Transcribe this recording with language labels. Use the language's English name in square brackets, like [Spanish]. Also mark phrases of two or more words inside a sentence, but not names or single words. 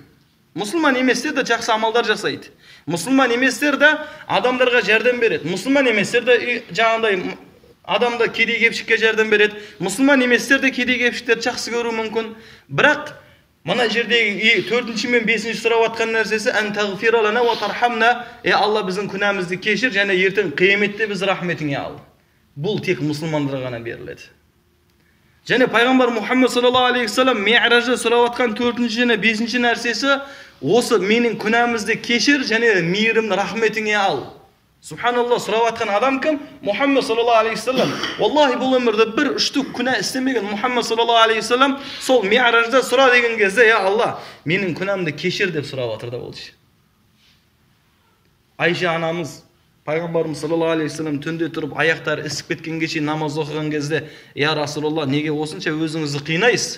[Kazakh] Мұсылман еместер де жақсы амалдар жасайды. Мұсылман еместер де адамдарға жәрдем береді. Мұсылман еместер де жаңағындай адамда кедей кепшікке жәрдем береді. Мұсылман еместер де кедей кепшіктерді жақсы көру мүмкін. Бірақ мына жердегі 4-ші мен 5-ші сұрап жатқан нәрсесі [Arabic] أن تغفر لنا وترحمنا, [Kazakh] Алла біздің күнәмізді кешір, және ертең қияметте біз рахметіңе ал. Бұл тек мұсылмандарға ғана беріледі. Және пайғамбар Мұхаммед [Arabic] صلى الله عليه وسلم [Kazakh] Ми'ражда сұрап атқан 4-ші және 5-ші нәрсесі осы менің күнәмізді кешір және мейірімді рахметіңе ал. Субханалла, сұрап атқан адам кім? [Arabic] محمد صلى الله عليه وسلم. [Kazakh] Валлахи бұл өмірде бір үштік күнә істемеген Мұхаммед [Arabic] صلى الله عليه وسلم [Kazakh] сол Ми'ражда сұра деген кезде, я Алла, менің күнәмді кешір деп сұрап атыр да болды. Айша анамыз Пайғамбарымыз [Arabic] صلى الله عليه وسلم [Kazakh] түнде тұрып аяқтары ісіп кеткенге шейін намаз оқыған кезде, я Расулалла, неге осынша өзіңізді қинайсыз?